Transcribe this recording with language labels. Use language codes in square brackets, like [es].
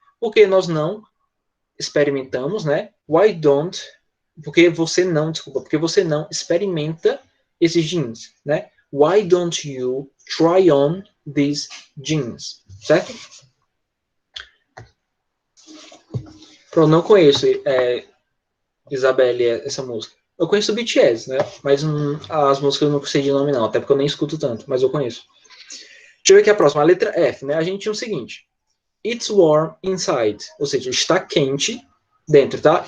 [pt] Porque nós não experimentamos, né? [en] Why don't... [pt] porque você não experimenta esses jeans, né? [en] Why don't you try on these jeans? [pt] Certo? Eu não conheço, Isabelle, essa música. Eu conheço o BTS, né? Mas as músicas eu não sei de nome, não. Até porque eu nem escuto tanto, mas eu conheço. Deixa eu ver aqui a próxima. A letra F, né? A gente tinha o seguinte. [en] It's warm inside. [pt] Ou seja, está quente dentro, tá?